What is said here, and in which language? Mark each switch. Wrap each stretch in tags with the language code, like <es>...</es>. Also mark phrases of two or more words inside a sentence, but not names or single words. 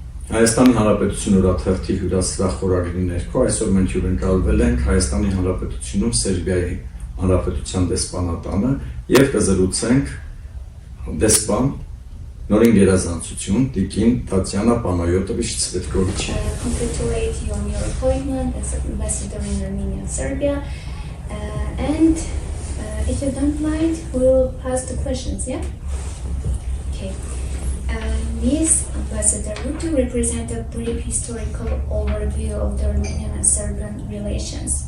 <hy>Հայաստանի Հանրապետություն օրաթերթի Հյուրասրահ խորագրի ներքո այսօր մենք հյուրընկալվել ենք Հայաստանի Հանրապետությունում Սերբիայի Հանրապետության դեսպանատանը եւ կզրուցենք դեսպան նորին գերազանցություն Տիկին Տատյանա Պանայոտովիչ Ցվետկովիչը.</hy> <en>Congratulate you on your appointment as ambassador in Armenia and Serbia. And if you don't mind, we'll pass the questions, yeah? Okay. Ms. Ambassador, would you represent a brief historical overview of the Armenian and Serbian relations?</en>